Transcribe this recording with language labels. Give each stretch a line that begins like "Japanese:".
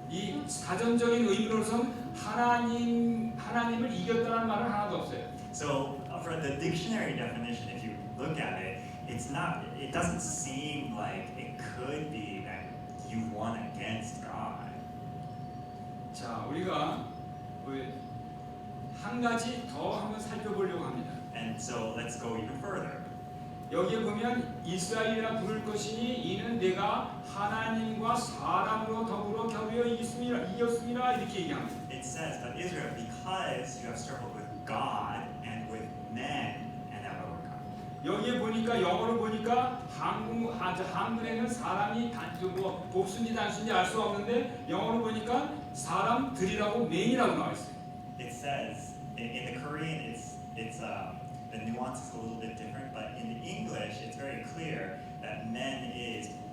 Korean: 이 사전적인 의미로서는 하나님을 이겼다는 말은 하나도 없어요.
English: So for the dictionary definition, if you look at it, it's not. It doesn't seem like it could be that you won against God.
Korean: 자, 우리가 한 가지 더 한번 살펴보려고 합니다.
English: And so let's go even further.
Korean: 여기에 보면 이스라엘이라 부를 것이니 이는 내가 하나님과 사람으로 더불어 겨루어 이겼습니다 이렇게 얘기합니다.
English: It says, "But Israel, because you have struggled with God and with men, and have overcome."
Korean: 여기에 보니까 영어로 보니까 한글에는 사람이 뭐 복수인지 단수인지 알 수가 없는데 영어로 보니까 사람들이라고 맨이라고 나와 있어요.
English: It says in the Korean, the nuance is a little bit different, but in the English, it's very clear that men is